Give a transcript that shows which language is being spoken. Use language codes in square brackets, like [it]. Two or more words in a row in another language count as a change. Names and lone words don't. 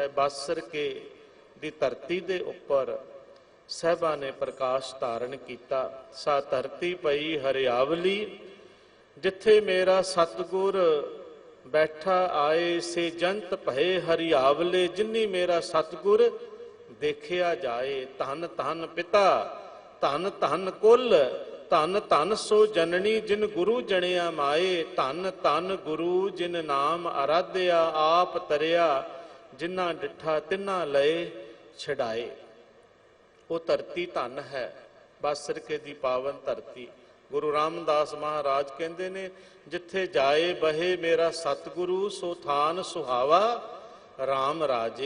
[pa] ਬਾਸਰਕੇ ਦੀ ਧਰਤੀ ਦੇ ਉੱਪਰ ਸਾਹਿਬਾਂ ਨੇ ਪ੍ਰਕਾਸ਼ ਧਾਰਨ ਕੀਆ। ਸਾ ਧਰਤੀ ਭਈ ਹਰੀਆਵਲੀ, ਜਿਥੈ ਮੇਰਾ ਸਤਿਗੁਰੁ ਬੈਠਾ ਆਇ, ਸੇ ਜੰਤ ਭਏ ਹਰੀਆਵਲੇ, ਜਿਨੀ ਮੇਰਾ ਸਤਿਗੁਰੁ ਦੇਖਿਆ ਜਾਇ। ਧਨੁ ਧਨੁ ਪਿਤਾ ਧਨੁ ਧਨੁ ਕੁਲੁ, ਧਨੁ ਧਨੁ ਸੁ ਜਨਨੀ, ਜਿਨਿ ਗੁਰੂ ਜਣਿਆ ਮਾਇ। ਧਨੁ ਧਨੁ ਗੁਰੂ ਜਿਨਿ ਨਾਮੁ ਅਰਾਧਿਆ, ਆਪਿ ਤਰਿਆ ਜਿਨੀ ਡਿਠਾ ਤਿਨਾ ਲਏ ਛਡਾਇ। ਵੋ ਧਰਤੀ ਧੰਨ ਹੈ, ਬਾਸਰਕੇ ਦੀ ਪਾਵਨ ਧਰਤੀ। ਗੁਰੂ ਰਾਮਦਾਸ ਮਹਾਰਾਜ ਕਹਿੰਦੇ ਨੇ, ਜਿਥੈ ਜਾਇ ਬਹੈ ਮੇਰਾ ਸਤਿਗੁਰੂ, ਸੋ ਥਾਨੁ ਸੁਹਾਵਾ ਰਾਮ ਰਾਜੇ।